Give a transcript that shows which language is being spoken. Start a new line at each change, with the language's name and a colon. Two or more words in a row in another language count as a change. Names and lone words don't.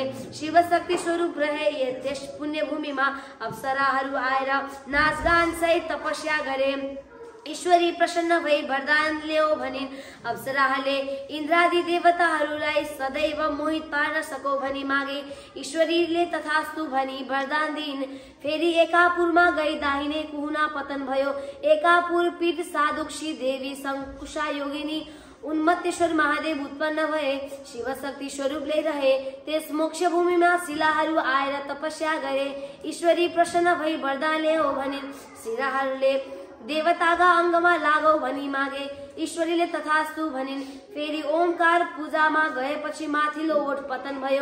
Nepali: शिवशक्ति स्वरूप रहे त्यस पुण्यभूमिमा अप्सराहरू आएर नाचगान सहित तपस्या गरे। ईश्वरी प्रसन्न भई वरदान ल्याऊ भनिन्। अप्सराहरूले इन्द्रादि देवताहरूलाई सदैव मोहित पार्न सकौ भनी मागे। ईश्वरीले तथास्तु भनी वरदान दिइन्। फेरि एकापुरमा गई दाहिने कुहुना पतन भयो। एकापुर पीठ साधुक्षी देवी शंकुशा योगिनी उन्मत्तेश्वर महादेव उत्पन्न भए। शिवशक्ति स्वरूपले रहे त्यस मोक्ष भूमिमा शिलाहरू आएर तपस्या गरे। ईश्वरी प्रसन्न भई वरदान ल्याऊ भनिन्। शिलाहरूले देवताका अंगमा लागौ भनी मागे। ईश्वरीले तथास्तु भनिन्। फेरि ओमकार पूजामा गएपछि माथिल्लो ओठ पतन भयो।